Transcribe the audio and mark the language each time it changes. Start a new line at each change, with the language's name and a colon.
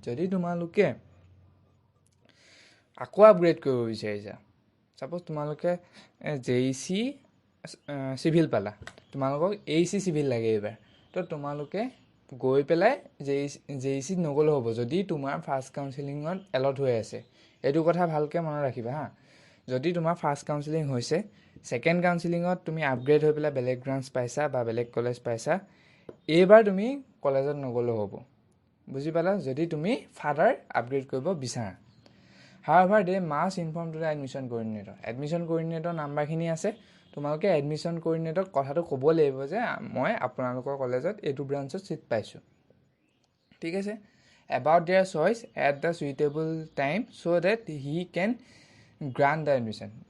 Assamese: যদি তোমালোকে আকৌ আপগ্ৰেড কৰিব বিচাৰিছা, ছাপ'জ তোমালোকে JEC চিভিল পালা, তোমালোকক AEC চিভিল লাগে এইবাৰ, তো তোমালোকে গৈ পেলাই JEC নগ'লেও হ'ব যদি তোমাৰ ফাৰ্ষ্ট কাউন্সেলিঙত এলট হৈ আছে। এইটো কথা ভালকৈ মনত ৰাখিবা হা। যদি তোমাৰ ফাৰ্ষ্ট কাউন্সেলিং হৈছে, ছেকেণ্ড কাউন্সেলিঙত তুমি আপগ্ৰেড হৈ পেলাই বেলেগ ব্ৰাঞ্চ পাইছা বা বেলেগ কলেজ পাইছা, এইবাৰ তুমি কলেজত নগ'লেও হ'ব। বুজি পালা? যদি তুমি ফাৰ্ডাৰ আপগ্ৰেড কৰিব বিচাৰা।
English: However, they must inform to the admission coordinator.
Assamese: Admission coordinator নাম্বাৰখিনি আছে, তোমালোকে এডমিশ্যন কোঅৰ্ডিনেটৰক কথাটো ক'ব লাগিব যে মই আপোনালোকৰ কলেজত এইটো ব্ৰাঞ্চত ছিট পাইছোঁ। ঠিক আছে,
English: About their choice at the suitable time so' that he can grant the admission.